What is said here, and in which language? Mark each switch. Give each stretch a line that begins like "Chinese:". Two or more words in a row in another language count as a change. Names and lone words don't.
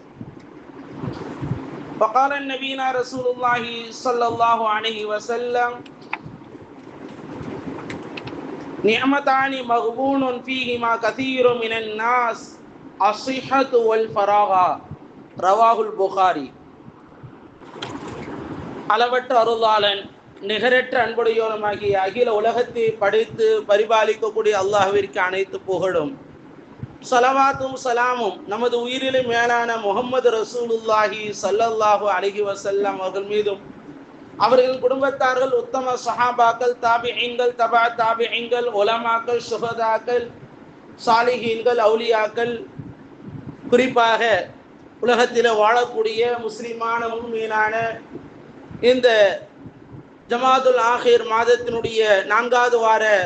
Arabic: وقال النبي رسول الله صلى الله عليه وسلم: نعمتان مغبون فيهما كثير من الناس الصحة والفراغ. رواه البخاري.
Tamil: அளவற்ற அருளாளன் நிகரற்ற அன்புடையோனுமாகிய அகில உலகத்தை படைத்து பரிபாலிக்கக்கூடிய அல்லாஹ்விற்கு அனைத்து புகழும் ஸலவாத்தும் சலாமும் நமது உயிரிலே மேலான முஹம்மது
Arabic: رسول الله صلى الله عليه وسلم
Tamil: அவர்கள் மீதும், அவர்கள் குடும்பத்தார்கள், உத்தம சஹாபாக்கள், தாபிஈன்கள், தபா தாபிஈன்கள், உலமாக்கள், சுஹதாக்கள், சாலிஹீன்கள், அவுலியாக்கள், குறிப்பாக உலகத்தில் வாழக்கூடிய முஸ்லிமான முஃமினான இந்த ஜமாதுல் ஆஹிர் மாதத்தினுடைய 4வது வார